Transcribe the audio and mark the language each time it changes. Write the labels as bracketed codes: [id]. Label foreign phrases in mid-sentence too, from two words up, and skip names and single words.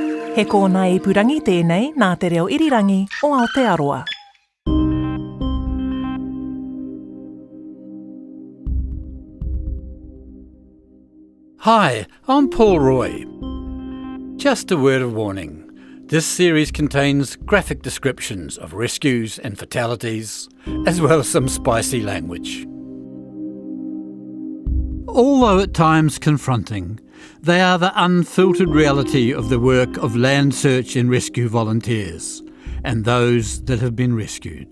[mi] He kōna ipurangi tēnei nā te reo irirangi o Aotearoa. [en] Hi, I'm Paul Roy. Just a word of warning. This series contains graphic descriptions of rescues and fatalities, as well as some spicy language. Although at times confronting, they are the unfiltered reality of the work of land search and rescue volunteers and those that have been rescued.